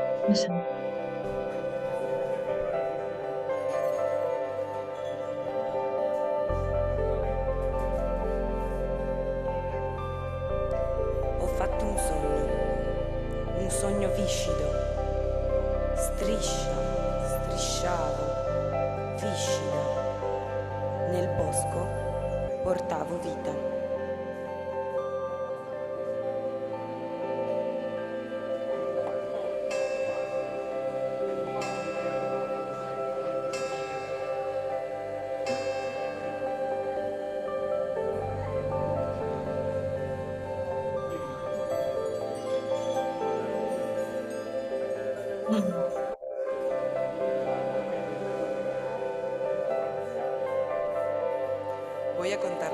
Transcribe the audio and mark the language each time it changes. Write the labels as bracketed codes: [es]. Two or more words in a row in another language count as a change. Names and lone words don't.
[es] Eso. [it] Ho fatto un sogno viscido, strisciavo, viscida, nel bosco portavo vita. [es] Voy a contar